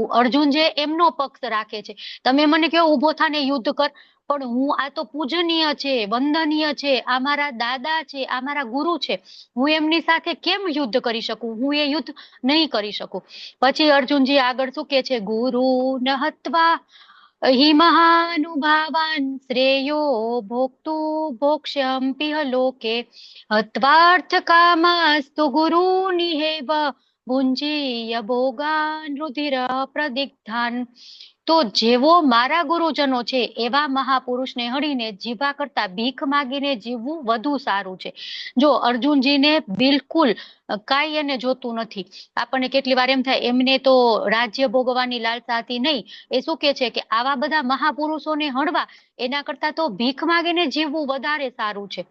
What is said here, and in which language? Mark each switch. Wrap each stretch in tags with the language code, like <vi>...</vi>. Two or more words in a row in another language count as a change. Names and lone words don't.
<gu>અર્જુન જે એમનો પક્ષ રાખે છે, તમે મને કહો ઊભો થાને યુદ્ધ કર, પણ હું આ તો પૂજનીય છે, વંદનીય છે, આ મારા દાદા છે, આ મારા ગુરુ છે, હું એમની સાથે કેમ યુદ્ધ કરી શકું? હું એ યુદ્ધ નહીં કરી શકું. પછી અર્જુનજી આગળ શું કે છે?</gu> <sa>गुरु न हत्वा हि महानुभावान् श्रेयो भोक्तु भोक्ष्यम्पिह लोके हत्वार्थकामास्तु गुरूनिहेव भुञ्जीय भोगान् रुधिर प्रदिग्धान्.</sa> <gu>તો જેવો મારા ગુરુજનો છે એવા મહાપુરુષને હણીને જીવા કરતા ભીખ માગીને જીવવું વધુ સારું છે. જો અર્જુનજીને બિલકુલ કાંઈ એને જોતું નથી. આપણને કેટલી વાર એમ થાય એમને તો રાજ્ય ભોગવવાની લાલસા હતી નહીં, એ શું કે છે કે આવા બધા મહાપુરુષોને હણવા એના કરતા તો ભીખ માગીને જીવવું વધારે સારું છે.</gu>